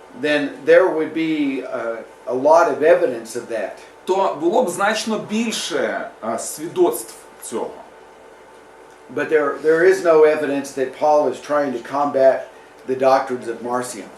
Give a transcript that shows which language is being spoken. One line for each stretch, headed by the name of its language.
English: then there would be a lot of evidence of that.
Ukrainian: то було б значно більше свідоцтв цього.
English: But there is no evidence that Paul is trying to combat the doctrines of Marcion.